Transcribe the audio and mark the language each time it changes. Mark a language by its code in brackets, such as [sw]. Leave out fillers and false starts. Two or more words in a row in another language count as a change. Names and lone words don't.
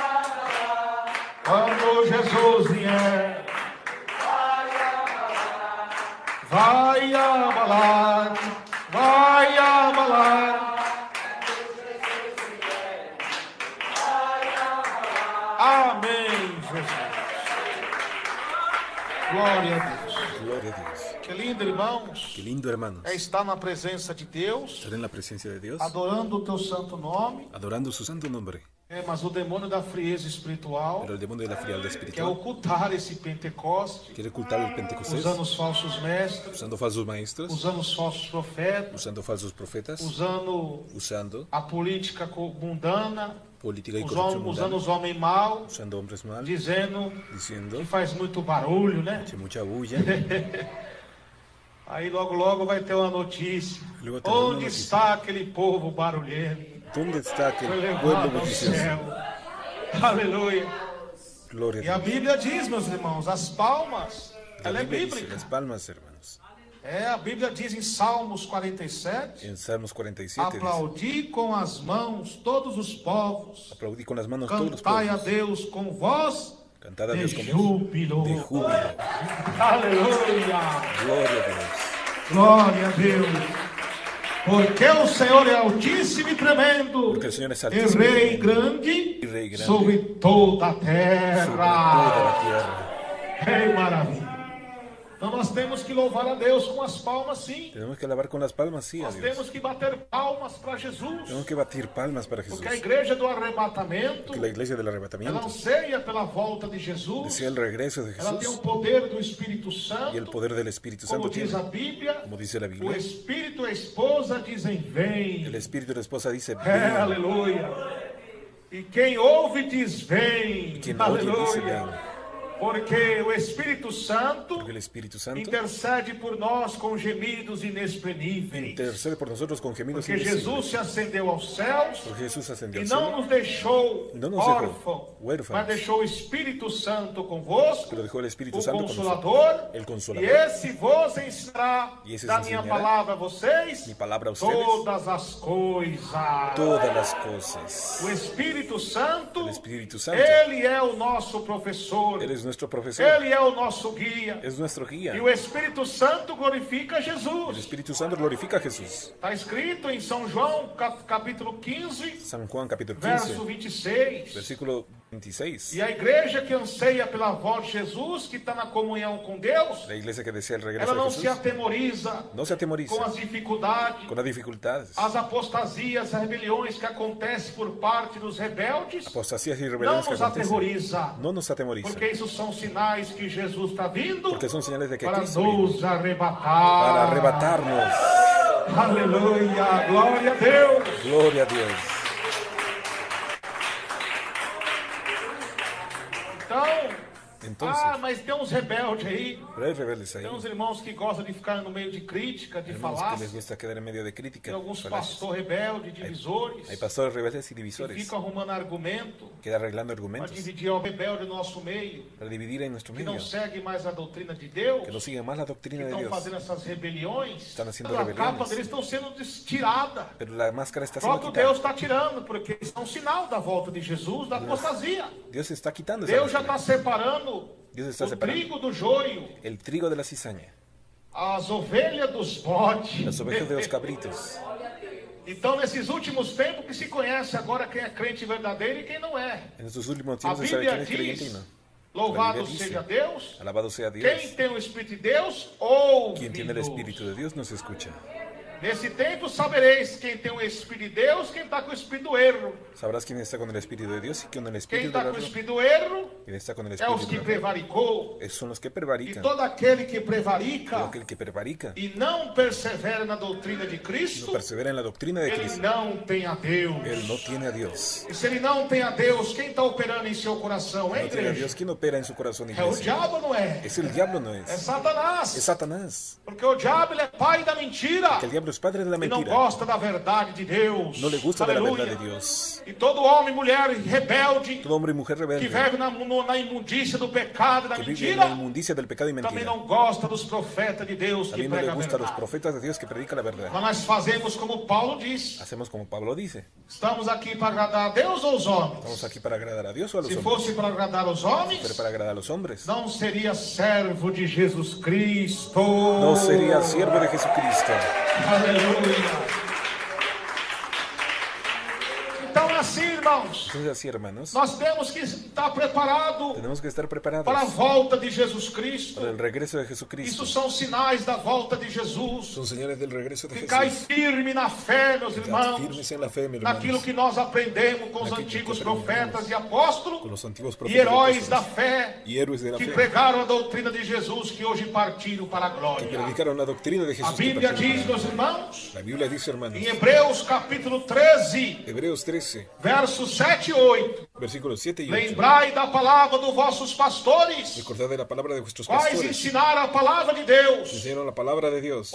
[pt] Quando Jesus vier, vai abalar, vai abalar. Amém, Jesus. Glória a Deus. [es] Gloria a Dios. [pt] Que lindo, irmãos. [es] Qué lindo, hermanos. [pt] É estar na presença de Deus, [es] Estar en la presencia de Dios, [pt] adorando o teu santo nome. [es] adorando su santo nombre. [pt] Mas o demônio da frieza espiritual [es] Pero el demonio de la frialdad [pt] quer [es] espiritual [pt] ocultar esse Pentecoste, [es] quiere ocultar el Pentecostés [pt] usando os falsos mestres, [es] usando falsos maestros, [pt] usando os falsos profetas, [es] usando falsos profetas, [pt] usando [es] usando [pt] a política mundana, [es] política y [pt] os [es] corrupción [pt] homens, usando [es] mundana, [pt] os homens maus, [es] usando hombres mal, [pt] dizendo [es] diciendo [pt] que faz muito barulho, né? [es] hace mucha bulla. [pt] Aí logo logo vai ter uma notícia. [es] Luego tendrá una [pt] Onde [es] noticia. [pt] está aquele povo barulhento? [es] ¿Dónde está aquel [pt] Foi [es] pueblo [pt] levado ao [es] bullicioso? [pt] céu. Aleluia. [es] Gloria [pt] E a [es] a Dios. [pt] Bíblia diz, meus irmãos, as palmas, ela [es] La [pt] é [es] Biblia dice, [pt] bíblica. [es] las palmas, hermanos. [pt] A Bíblia diz em Salmos 47, [es] En Salmos 47 dice, [pt] aplaudi com as mãos todos os povos, [es] aplaudí con las manos todos los [pt] cantai a [es] pueblos, [pt] Deus com voz [es] cantad a [pt] de [es] Dios con voz [pt] júbilo. [es] de júbilo. [pt] Aleluia. [es] Gloria a Dios. [pt] Glória a Deus. Porque o Senhor é altíssimo e tremendo, [es] Porque el Señor es [pt] e [es] altísimo [pt] Rei [es] y tremendo, [pt] grande [es] y Rey grande [pt] sobre toda a [es] sobre toda [pt] terra. [es] la tierra. [pt] Ei, maravilha. Então nós temos que louvar a Deus com as palmas, sim. [es] Tenemos que alabar con las palmas, sí, a [pt] Nós [es] Dios. [pt] temos que bater palmas para Jesus. [es] Tenemos que batir palmas para Jesús. [pt] Porque a igreja do arrebatamento, [es] Que la iglesia del [pt] ela [es] arrebatamiento [pt] anseia pela volta de Jesus. [es] desea el regreso de [pt] Ela tem o [es] Jesús [pt] poder do Espírito [es] y el [pt] Santo. [es] poder del Espíritu [pt] Como [es] Santo [pt] diz a [es] tiene. [pt] Bíblia, [es] Como dice la [pt] o [es] Biblia, [pt] Espírito e a esposa dizem vem. [es] el Espíritu y la esposa dice, ven. [pt] Aleluia. E quem ouve diz vem. [es] Quien oye dice, [pt] Aleluia. [es] ven. [pt] Porque o Espírito Santo [es] Porque el Espíritu Santo [pt] intercede por nós com gemidos inexprimíveis. [es] intercede por nosotros con gemidos [pt] Porque Jesus [es] indecibles. [pt] se ascendeu aos céus [es] Porque Jesús ascendió [pt] e [es] al [pt] não [es] cielo, [pt] nos deixou e não nos deixou órfãos, [es] huérfanos, [pt] mas deixou o Espírito Santo convosco, [es] pero dejó el Espíritu [pt] o [es] Santo con nosotros, [pt] Consolador, [es] el [pt] e [es] Consolador. [pt] esse vos ensinará E esse da os minha ensinará palavra a vocês [es] mi palabra a ustedes [pt] todas as coisas. [es] todas las cosas. [pt] O Espírito Santo, [es] El Espíritu Santo, [pt] ele é o nosso professor, [es] Él es nuestro profesor, [pt] ele é o nosso guia. [es] es nuestro guía. [pt] E o Espírito Santo glorifica [es] El [pt] Jesus. [es] Espíritu Santo glorifica a Jesús. [pt] Está escrito em São João, capítulo 15, [es] San Juan capítulo [pt] verso [es] 15, [pt] 26. [es] versículo 26. [pt] E a igreja que anseia pela volta de Jesus, que está na comunhão com Deus, [es] La iglesia que desea el [pt] ela [es] regreso [pt] não [es] de [pt] se [es] Jesús [pt] atemoriza [es] no se atemoriza [pt] com as dificuldades, [es] con las dificultades, [pt] as apostasias, as rebeliões que acontecem por parte dos rebeldes. [es] apostasías y [pt] Não [es] rebeliones que [pt] nos [es] acontecen. [pt] aterroriza, [es] No nos atemoriza, [pt] porque isso são sinais que Jesus está vindo [es] porque son señales de que [pt] para [es] Cristo viene [pt] nos arrebatar. [es] para arrebatarnos. [pt] Aleluia, glória a Deus. [es] Gloria a Dios. Entonces, [pt] Mas tem uns rebeldes aí, [es] pero hay rebeldes ahí, [pt] tem uns irmãos que gostam de ficar no meio de crítica, de [es] hermanos que les [pt] falácia, [es] gusta quedar en medio de crítica, [pt] tem alguns [es] falacias. [pt] pastores rebeldes, divisores, [es] Hay pastores rebeldes y [pt] que [es] divisores [pt] ficam arrumando argumento [es] que arreglando [pt] para [es] argumentos [pt] dividir o rebelde do nosso meio, [es] para dividir en nuestro [pt] que [es] medio, [pt] não segue mais a doutrina de Deus, [es] que no siguen más la [pt] que [es] doctrina de [pt] estão [es] Dios, [pt] fazendo essas rebeliões, [es] Estão haciendo [pt] a capa [es] rebeliones. [pt] deles estão sendo tirada. [es] pero la máscara está [pt] O [es] siendo [pt] próprio [es] quitada. [pt] Deus está tirando, porque isso é um sinal da volta de Jesus, da apostasia. [es] Dios está quitando esa [pt] Deus já está [es] máscara. [pt] separando [es] Dios está [pt] o [es] separando [pt] trigo do joio, [es] el trigo de la cizaña, [pt] as ovelhas dos bodes. [es] las ovejas de los cabritos. [pt] Então, nesses últimos tempos que se conhece agora quem é crente verdadeiro e quem não é. [es] En estos últimos [pt] A [es] tiempos se sabe [pt] Bíblia [es] quién es creyente y [pt] diz, [es] no. [pt] louvado [es] La Biblia dice, [pt] seja Deus, [es] alabado sea Dios. [pt] quem tem o Espírito de Deus, ouve. [es] Quien tiene el Espíritu de Dios nos escucha. [pt] Nesse tempo sabereis quem tem o Espírito de Deus, quem está com o Espírito do erro. [es] Sabrás quién está con el Espíritu de Dios y quién con el [pt] Quem [es] Espíritu [pt] está [es] del [pt] com o [es] error. [pt] Espírito do erro [es] Quien está con el [pt] é os [es] Espíritu [pt] que [es] del error. [pt] prevaricou. [es] Son los que [pt] E [es] prevarican. [pt] todo aquele que [es] Todo [pt] prevarica [es] aquel que prevarica [pt] e não persevera na doutrina de [es] no [pt] Cristo, [es] persevera en la doctrina de [pt] ele [es] Cristo. [pt] não tem a Deus. [es] Él no tiene a Dios. [pt] E se ele não tem a Deus, quem está operando em seu coração, hein, [es] No tiene a [pt] igreja? [es] Dios. ¿Quién opera en su corazón, [pt] É o [es] iglesia? [pt] diabo, não é? [es] Es el diablo, no [pt] É [es] es. [pt] Satanás. [es] Es Satanás. [pt] Porque o diabo ele é pai da mentira. [es] Que el diablo es padre de la [pt] E não [es] mentira. [pt] gosta da verdade de Deus. [es] No le gusta de la [pt] Aleluia. [es] verdad de Dios. [pt] E todo homem e mulher rebelde [es] Todo hombre y mujer [pt] que [es] rebelde [pt] vive na imundícia do pecado e da [es] que vive en la [pt] mentira [es] inmundicia del pecado y [pt] também [es] mentira. [pt] não gosta dos profetas de Deus que [es] También no le [pt] pregam a [es] gusta a los [pt] verdade. [es] profetas de Dios que predican la verdad. [pt] Mas nós fazemos como Paulo diz. [es] Hacemos como Pablo dice. [pt] Estamos aqui para agradar a Deus ou os homens? [es] ¿Estamos aquí para agradar a Dios o a los [pt] Se [es] hombres? [pt] fosse para agradar os [es] Pero [pt] homens, [es] para agradar a los hombres. [pt] não seria servo de Jesus Cristo. [es] No sería siervo de Jesucristo. [pt] Aleluia. Então, assim, irmãos, [es] Entonces así, hermanos, [pt] nós temos que estar preparados [es] tenemos que estar preparados [pt] para a volta de Jesus Cristo. [es] para el regreso de Jesucristo. [pt] Isso são sinais da volta de Jesus. [es] Son señales del regreso de [pt] Ficai [es] Jesús. [pt] firme na fé, meus [es] Estad [pt] irmãos, [es] firmes en la fe, mis [pt] naquilo [es] hermanos, [pt] que nós aprendemos com os Naquilo que antigos [es] aprendemos [pt] profetas e [es] con [pt] apóstolos [es] los antiguos [pt] e [es] profetas y [pt] heróis da [es] apóstoles [pt] fé [es] y héroes de la [pt] que [es] fe [pt] pregaram a doutrina de Jesus que hoje partiram para a [es] que [pt] glória. [es] predicaron la doctrina de [pt] A [es] Jesús. que [pt] Bíblia [es] partieron [pt] diz, [es] para [pt] meus irmãos, [es] la Biblia dice, hermanos, [pt] em Hebreus capítulo 13, [es] Hebreos 13, [pt] versos 7 e 8, [es] versículos 7 y 8. [pt] lembrai da palavra dos vossos pastores, [es] Recordad de la palabra de vuestros [pt] quais [es] pastores. [pt] ensinaram a palavra de Deus, [es] Enseñaron la palabra de Dios,